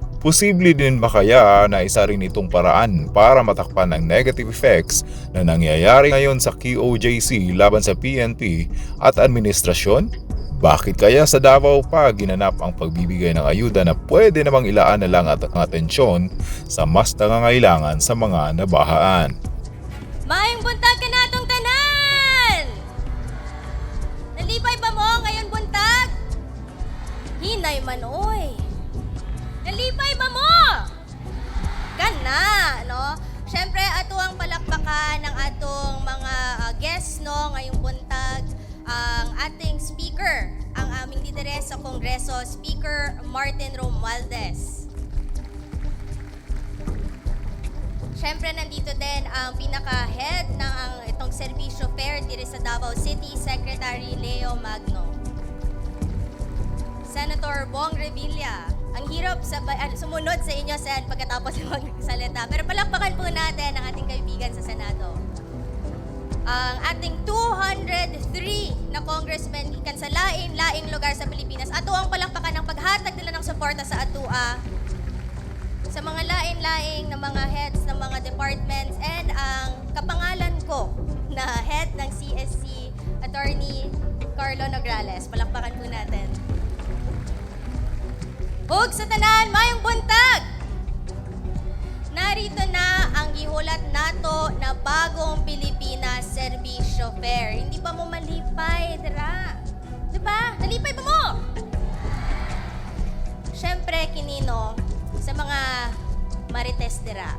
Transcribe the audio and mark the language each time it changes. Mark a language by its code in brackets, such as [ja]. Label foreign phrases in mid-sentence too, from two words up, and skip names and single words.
[tl] Posible din ba kaya na isa rin itong paraan para matakpan ang negative effects na nangyayari ngayon sa QOJC laban sa PNP at administrasyon? Bakit kaya sa Davao pa ginanap ang pagbibigay ng ayuda na pwede namang ilaan na lang at ang atensyon sa mas nangangailangan sa mga nabahaan? [ceb] Maayong buntag ka natong tanan! Nalipay ba mo ngayon buntag? Hinay man oy. Nalipay ba mo? Kana, no? Siyempre, ato ang palakpakan ng atong mga guests, no, ngayong buntag. [tl] Ang ating speaker, ang aming lideres sa Kongreso, Speaker Martin Romualdez. Siyempre, nandito din ang pinaka-head ng itong Serbisyo Fair dito sa Davao City, Secretary Leo Magno. Senator Bong Revilla. Ang hirap sumunod sa inyo, Sen, pagkatapos magsalita. Pero palakpakan po natin ang ating kaibigan sa Senado. [ceb] Ang ating 203 na congressmen gikan sa laing lugar sa Pilipinas. Ato ang palakpakan ng paghatag nila ng suporta sa atua sa mga laing-laing na mga heads ng mga departments and ang kapangalan ko na head ng CSC, Attorney Carlo Nograles. [tl] Palakpakan po natin. [ceb] Hug sa tanan, mayong buntag! [tl] Narito na ang [ceb] gihulat nato na bagong Pilipinas Serbisyo Fair. Hindi ba mo malipay, dira? Diba? Nalipay ba mo? Siyempre, kinino, sa mga marites dira.